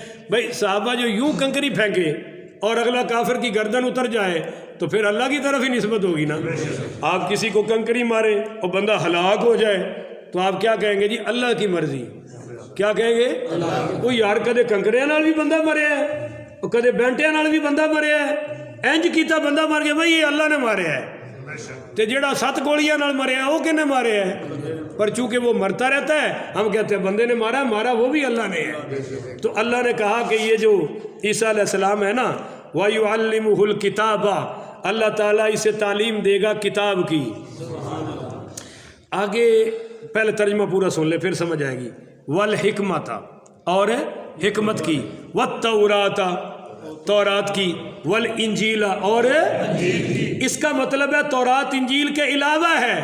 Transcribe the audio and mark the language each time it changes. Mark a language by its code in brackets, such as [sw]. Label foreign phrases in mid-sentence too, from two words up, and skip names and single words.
[ur] بھائی صحابہ جو یوں کنکری پھینکے اور اگلا کافر کی گردن اتر جائے تو پھر اللہ کی طرف ہی نسبت ہوگی نا۔ آپ کسی کو کنکری ماریں اور بندہ ہلاک ہو جائے تو آپ کیا کہیں گے؟ جی اللہ کی مرضی۔ کیا کہیں گے؟ [pa] وہ یار کدے کنکریاں نال بھی بندہ مریا ہے اور کدے بینٹیاں نال بھی بندہ مریا ہے، انج کیتا بندہ مر گیا، بھائی یہ اللہ نے ماریا ہے۔ تے جڑا 7 گولیاں نال مریا ہے وہ کنے ماریا ہے؟ [ur] پر چونکہ وہ مرتا رہتا ہے ہم کہتے ہیں بندے نے مارا، مارا وہ بھی اللہ نے ہے۔ تو اللہ نے کہا کہ یہ جو عیسیٰ علیہ السلام ہے نا، [ar] وَيُعَلِّمُهُ الْكِتَابَ، [ur] اللہ تعالیٰ اسے تعلیم دے گا کتاب کی۔ آگے پہلے ترجمہ پورا سن لے پھر سمجھ آئے گی۔ والحکمت، اور حکمت کی، والتورات، تورات کی، والانجیل، اور اس کا مطلب ہے تورات انجیل کے علاوہ ہے۔